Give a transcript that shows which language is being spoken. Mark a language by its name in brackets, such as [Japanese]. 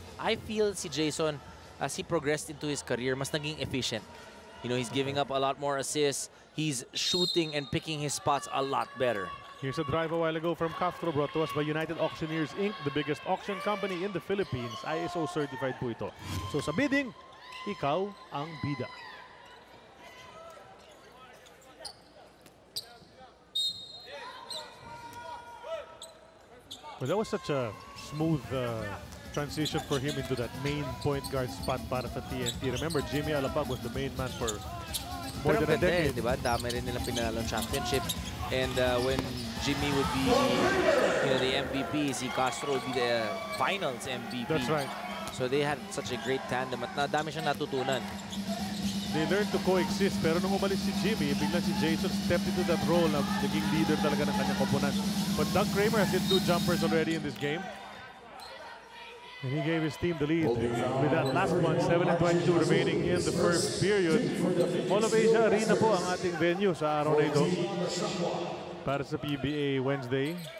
[English] I feel si Jason, as he progressed into his career, [Filipino] mas naging efficient. [English] You know, he's giving up a lot more assists. He's shooting and picking his spots a lot better. Here's a drive a while ago from Castro, brought to us by United Auctioneers Inc., the biggest auction company in the Philippines. [Filipino] ISO certified po ito. So sa bidding, ikaw ang bida. [English] Well, that was such a smooth transition for him into that main point guard spot para sa TNT. Remember, Jimmy Alabag was the main man for more than a decade. [Filipino] Diba? Dami rin nilang pinanalong championship. [English] And when Jimmy would be the MVP, si Castro would be the finals MVP. That's right. So they had such a great tandem [Filipino] at dami siyang natutunan. [English] They learned to coexist, [Filipino] pero nung umalis si Jimmy, biglang si [English] Jason stepped into that role [Filipino] na naging leader talaga ng kanyang koponan. [English] But Doug Kramer has hit 2 jumpers already in this game. And he gave his team the lead with that last one, 7:22 remaining in the first period. [Filipino] Mall of Asia Arena po ang ating venue sa araw na ito para sa PBA Wednesday.